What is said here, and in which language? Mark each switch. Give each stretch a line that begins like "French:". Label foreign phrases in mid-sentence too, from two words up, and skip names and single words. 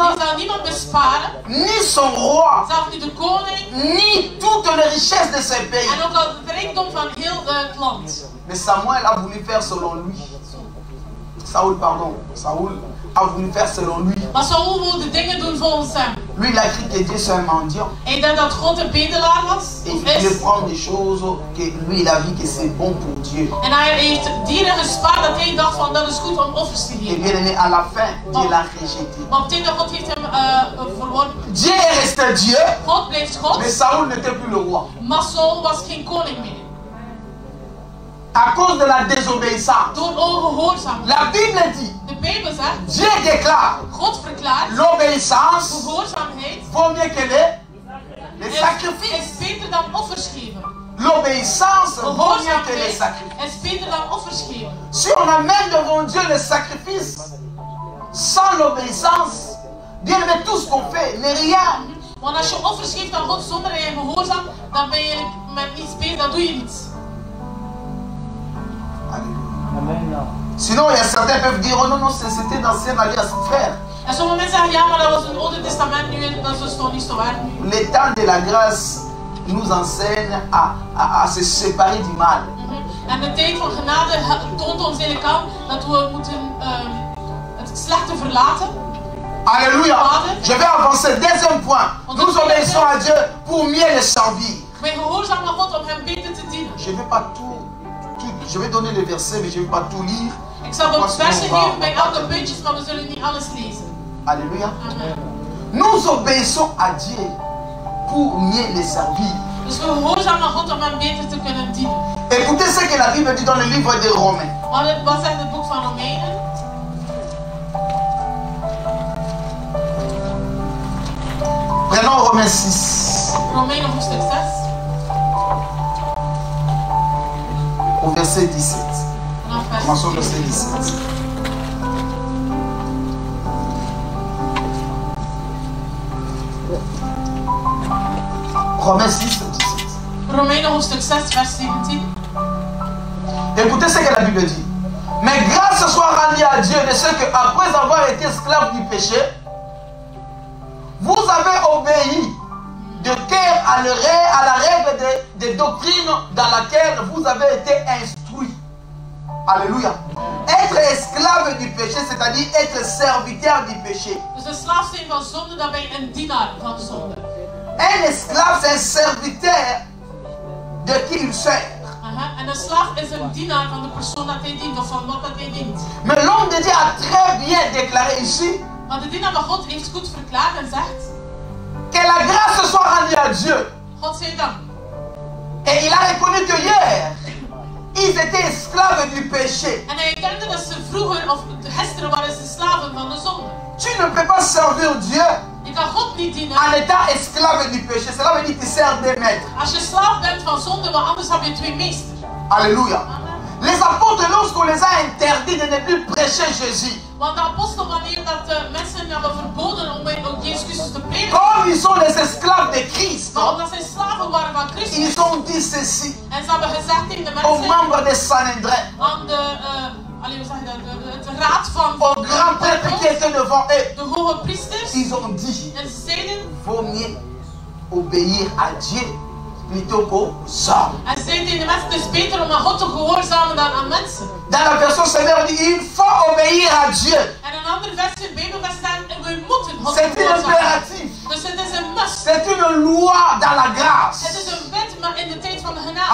Dutch: Hij zal niemand besparen.
French: ni son roi,
Dutch: Zelfs niet de koning.
French: ni toutes les richesses de ce pays.
Dutch: En ook al het rijkdom van heel het land.
French: Mais Samuel a voulu faire selon lui. Saoul a voulu faire selon lui.
Dutch: Maar Saul wilde dingen doen volgens hem.
French: Lui, il a cru que Dieu c'est un mendiant.
Dutch: Ik denk dat God een bedelaar was.
French: Et
Dutch: Of
French: il
Dutch: is.
French: voulait prendre des choses que lui, il a vu que c'est bon pour Dieu.
Dutch: En hij heeft dieren gespaard dat hij dacht van dat is goed om offers te
French: Et
Dutch: geven.
French: bien aimé, à la fin, Dieu l'a rejeté.
Dutch: Maar op het einde God heeft hem verworpen.
French: Dieu est resté Dieu,
Dutch: God bleef God,
French: mais Saoul n'était plus le roi.
Dutch: maar Saul was geen koning meer.
French: À cause de la désobéissance.
Dutch: Door ongehoorzaamheid.
French: La Bible dit,
Dutch: De Bijbel zegt,
French: Dieu déclare,
Dutch: God verklaart,
French: l'obéissance
Dutch: gehoorzaamheid
French: vaut mieux que les sacrifices.
Dutch: is beter dan offers geven.
French: L'obéissance vaut mieux que les
Dutch: Gehoorzaamheid
French: sacrifices.
Dutch: is beter dan offers geven.
French: Si on amène devant Dieu les sacrifices sans l'obéissance, bien aimé, tout ce qu'on fait n'est rien.
Dutch: Want als je offers geeft aan God zonder dat je gehoorzaam, dan ben je met niets bezig, dan doe je niets.
French: Alléluia. Sinon, il y a certains qui peuvent dire, oh non, non, c'était d'ancienne alliance, frère.
Dutch: En sommige mensen zeggen, ja, maar dat was een Oude Testament, nu dat is toch niet zo waar nu.
French: Les temps de la grâce nous enseigne à se séparer du mal.
Dutch: En de tijd van genade toont ons eigenlijk aan dat we moeten het slechte verlaten.
French: Alléluia. Je vais avancer. Deuxième point. Nous obéissons à Dieu pour mieux le servir.
Dutch: Wij gehoorzamen aan God om hem beter te dienen.
French: Je ne vais pas tout. Je vais donner les versets, mais je ne vais pas tout lire.
Dutch: Ik zal de versen geven bij elke puntjes, maar we zullen niet alles lezen.
French: Alléluia. Amen. Nous obéissons à Dieu pour mieux le servir.
Dutch: Dus we gehoorzamen aan God om hem beter te kunnen dienen.
French: Écoutez ce que la Bible dit dans le livre des Romains.
Dutch: Wat zegt het boek van Romeinen?
French: Prenons Romains 6.
Dutch: Romeinen hoofdstuk 6.
French: Au verset 17.
Dutch: Vanaf vers
French: Commençons au verset 17. Romains 6, 17.
Dutch: Romeinen hoofdstuk 6, vers 17.
French: Écoutez ce que la Bible dit. Mais grâce soit rendue à Dieu de ce que, après avoir été esclave du péché, vous avez obéi de cœur à la règle des doctrines dans laquelle vous avez été instruits. Alléluia. Être esclave du péché, c'est-à-dire être serviteur du péché.
Dutch: Dus een slaaf zijn van zonde, dan ben je een dienaar van zonde.
French: Un esclave, c'est un serviteur de qui il sert.
Dutch: En een slaaf is een dienaar van de persoon dat hij dient, of van wat dat hij dient.
French: Mais l'homme de Dieu a très bien déclaré ici
Dutch: Maar de dienaar van God heeft goed verklaard en zegt:
French: que la grâce soit rendue à Dieu.
Dutch: God zij dank.
French: Et il a reconnu que hier, ils étaient esclaves du péché.
Dutch: En hij kende dat ze vroeger, of gisteren waren ze slaven van de zonde.
French: Tu ne peux pas servir Dieu
Dutch: Je kan God niet dienen
French: en étant esclave du péché. Cela veut dire que tu sers des maîtres.
Dutch: als je slaaf bent van zonde, want anders heb je twee meesters.
French: Alléluia. Amen. Les apôtres, lorsqu'on les a interdits de ne plus prêcher Jésus,
Dutch: Want de apostel, wanneer dat mensen hebben verboden om Jezus Christus te prediken,
French: comme ils sont les esclaves de Christ,
Dutch: maar omdat zij slaven waren van Christus,
French: ils ont dit ceci
Dutch: en ze hebben gezegd tegen de
French: aux
Dutch: mensen,
French: membres de Sanhedrin,
Dutch: aan de, hoe zeg je dat, het raad van
French: aux grands prêtres qui étaient devant eux,
Dutch: de hoge priesters,
French: ils ont dit,
Dutch: en ze zeiden,
French: vaut mieux obéir à Dieu plutôt qu'aux hommes.
Dutch: en ze zeiden tegen de mensen, het is beter om aan God te gehoorzamen dan aan mensen.
French: Dans la version sévère, on dit il faut obéir à Dieu.
Dutch: En een andere versie, Bijbelvers staan, we moeten God
French: C'est un
Dutch: gehoorzamen.
French: impératif.
Dutch: Dus het is een must.
French: C'est une loi dans la grâce.
Dutch: Het is een wet, maar in de tijd van de genade.